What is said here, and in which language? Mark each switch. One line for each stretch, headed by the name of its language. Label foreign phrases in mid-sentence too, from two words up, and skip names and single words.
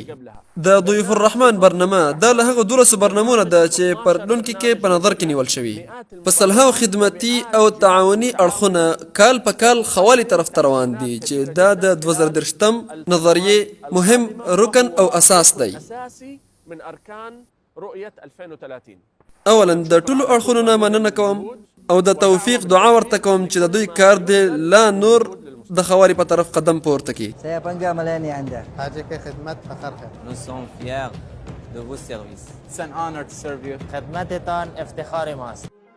Pashto: د ضیوف الرحمن برنامه دا له هغو 12 برنامونه ده چې په راتلونکي کې په نظر کې نیول شوي. په سلهاو خدمتي او تعاوني اړخونه کال په کال ښه والي طرف ته روان دي چې دا د 2030 نظریې مهم رکن او اساس دی.
Arabic: من ارکان رؤیت 2030.
Pashto: اولا د ټولو اړخونو نه مننه کوم او د توفیق دعا ورته کوم چې د دوی کار دی لا نور د خواري په طرف قدم پورته کړي.
Indonesian: Saya bangga melayani anda. حاجة خدمت فخر.
French: Nous sommes fiers de vos services.
English: It's an honor to serve you.
Persian: خدمتتان افتخار ماست.